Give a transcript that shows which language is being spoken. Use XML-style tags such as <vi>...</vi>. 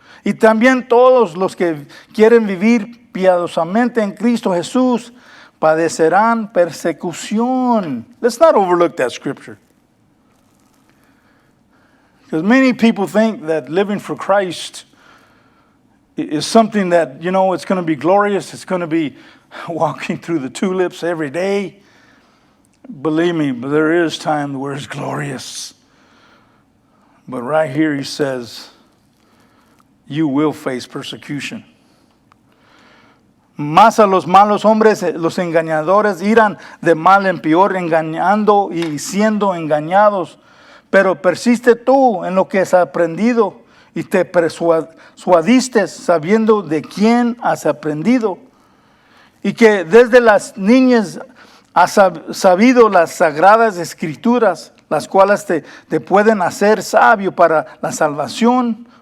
<es>Y también todos los que quieren vivir piadosamente en Cristo Jesús padecerán persecución.</es> <en>Let's not overlook that scripture. Because many people think that living for Christ is something that, it's going to be glorious. It's going to be walking through the tulips every day. Believe me, but there is time where it's glorious. But right here he says, you will face persecution.</en> <es>Más a los malos hombres, los engañadores, irán de mal en peor, engañando y siendo engañados. Pero persiste tú en lo que has aprendido y te persuadiste sabiendo de quién has aprendido, y que desde las niñas has sabido las sagradas escrituras, las cuales te pueden hacer sabio para la salvación</es>